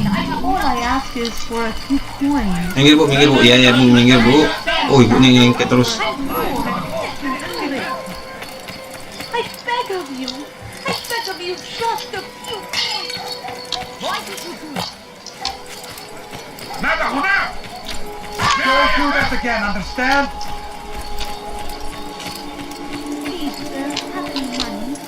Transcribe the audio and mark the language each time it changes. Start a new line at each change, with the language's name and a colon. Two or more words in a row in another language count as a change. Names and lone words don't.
English: All I ask is for a few coins.
Indonesian: Minggir bu. Ya bu, minggir bu. Oh, ibu nih ngengket terus.
English: I beg of you. I beg of you just a few coins. Why did you do it? Don't do that again, understand? Please, sir, have any money?